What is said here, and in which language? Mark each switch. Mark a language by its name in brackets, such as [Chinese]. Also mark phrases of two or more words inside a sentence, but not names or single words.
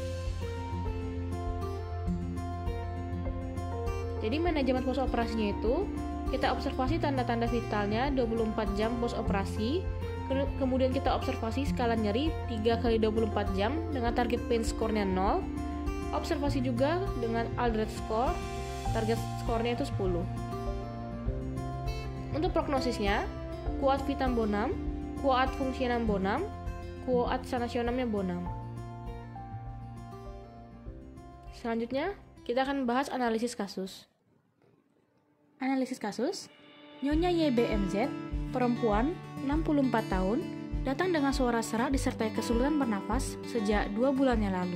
[Indonesian] Jadi manajemen post operasinya itu, kita observasi tanda-tanda vitalnya 24 jam post operasi. Kemudian kita observasi skala nyeri 3 kali 24 jam dengan target [English] pain score-nya [Indonesian] 0. Observasi juga dengan Aldred score, target score-nya itu 10. Untuk prognosisnya, [Latin] quoad vitam bonum, quoad functionam bonum, quoad sanationamnya bonum. [Indonesian] Selanjutnya, kita akan bahas analisis kasus. Analisis kasus, Nyonya YBMZ, perempuan, 64 tahun, datang dengan suara serak disertai kesulitan bernafas sejak 2 bulan yang lalu.